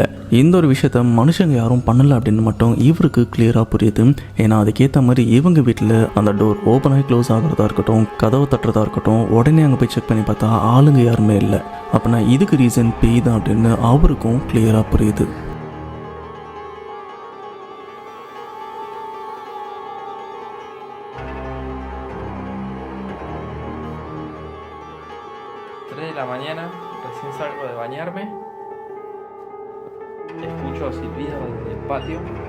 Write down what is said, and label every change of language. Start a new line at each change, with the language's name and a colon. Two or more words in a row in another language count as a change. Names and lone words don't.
Tamil: இந்த ஒரு விஷயத்த மனுஷங்க யாரும் பண்ணலை அப்படின்னு மட்டும் இவருக்கு கிளியராக புரியுது. ஏன்னா அதுக்கேற்ற மாதிரி இவங்க வீட்டில் அந்த
English: door open
Tamil: ஆகி க்ளோஸ் ஆகிறதா இருக்கட்டும், கதவை தட்டுறதா இருக்கட்டும், உடனே அங்கே போய் செக் பண்ணி பார்த்தா ஆளுங்க யாருமே இல்லை. அப்படின்னா இதுக்கு ரீசன் பேய் தான் அப்படின்னு அவருக்கும் கிளியராக புரியுது.
Spanish: De la mañana, recién salgo de bañarme, escucho silbidos desde el patio.